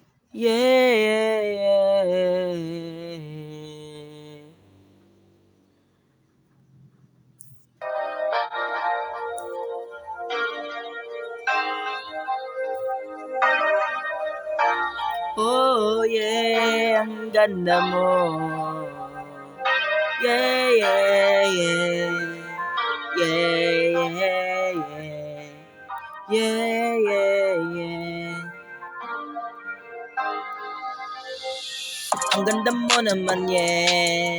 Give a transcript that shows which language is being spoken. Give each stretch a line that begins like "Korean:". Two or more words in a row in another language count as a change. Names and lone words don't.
English: Yeah, yeah, yeah. Oh, yeah,
Filipino: ang ganda mo.
English: Yeah, yeah, yeah. Yeah, yeah, yeah. Yeah, yeah, yeah.
Filipino: Ang ganda mo naman, yeah.